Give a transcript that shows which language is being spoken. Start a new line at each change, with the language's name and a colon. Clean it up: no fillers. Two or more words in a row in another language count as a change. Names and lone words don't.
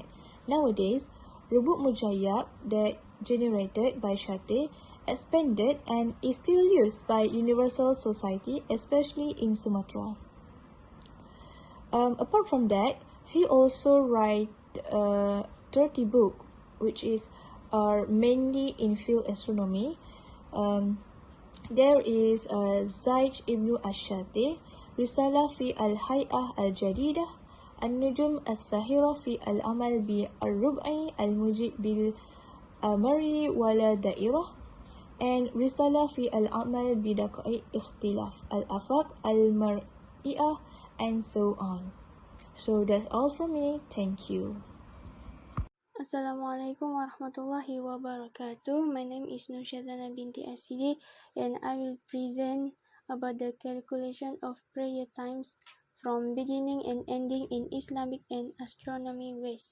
English: Nowadays, Rubuk Mujayyab that generated by Shate expanded and is still used by Universal Society, especially in Sumatra. Apart from that, he also write 30 book, which are mainly in field astronomy. There is Zaij Ibn Ash-Shati, Risalah fi al-Hay'ah al-Jadidah, An-Nujum as-Sahira fi al-Amal bi al-Rub'i al-Mujib bil-Amari wala Da'irah, and Risalah fi al-Amal bi Daqa'iq Ikhtilaf al-Afaq al-Mar'iyah, and so on. So that's all from me. Thank you.
Arabic: Assalamualaikum warahmatullahi wabarakatuh.
English: My name is NURSYAZANA binti ASIDI and I will present about the calculation of prayer times from beginning and ending in Islamic and astronomy ways.